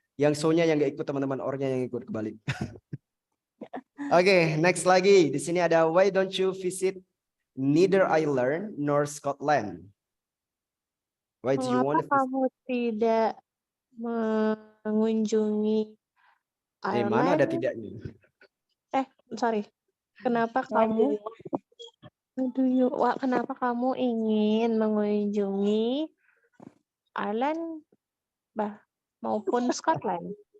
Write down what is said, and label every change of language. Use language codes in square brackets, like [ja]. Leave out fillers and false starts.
[id] Yang so-nya yang gak ikut teman-teman, or-nya yang ikut kebalik. Oke, next lagi. Di sini ada [en] why don't you visit neither Ireland nor Scotland? Why do you want to visit? [id] Kamu tidak mengunjungi Mana ada Ireland? tidaknya? [en] Sorry. [id] Kenapa kamu kenapa kamu ingin mengunjungi Ireland maupun Scotland?